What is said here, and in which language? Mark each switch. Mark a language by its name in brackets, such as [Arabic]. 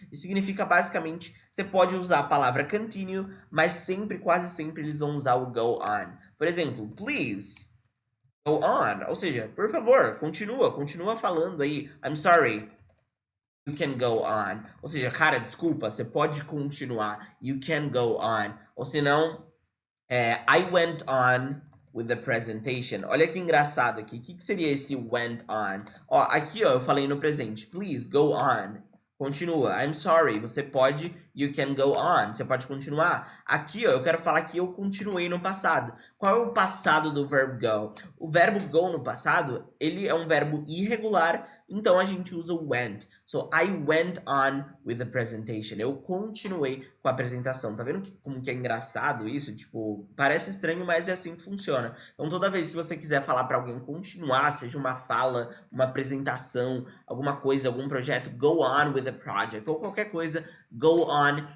[Portuguese] E significa basicamente, você pode usar a palavra continue, mas sempre, quase sempre, eles vão usar o go on. Por exemplo, [English] please go on. [Portuguese] Ou seja, por favor, continua falando aí. [English] I'm sorry. You can go on. [Portuguese] Ou seja, cara, desculpa, você pode continuar. [English] You can go on. [Portuguese] Ou senão, [English] I went on with the presentation. [Portuguese] Olha que engraçado aqui. O que seria esse went on? Ó, aqui ó, eu falei no presente. [English] Please go on. [Portuguese] Continua. [English] I'm sorry. [Portuguese] Você pode. [English] You can go on. [Portuguese] Você pode continuar. Aqui ó, eu quero falar que eu continuei no passado. Qual é o passado do verbo go? O verbo go no passado, ele é um verbo irregular. Então a gente usa o went. [English] So I went on with the presentation. [Portuguese] Eu continuei com a apresentação. Tá vendo como que é engraçado isso? Tipo, parece estranho, mas é assim que funciona. Então toda vez que você quiser falar para alguém continuar, seja uma fala, uma apresentação, alguma coisa, algum projeto, [English] go on with the project, [Portuguese] ou qualquer coisa, go on.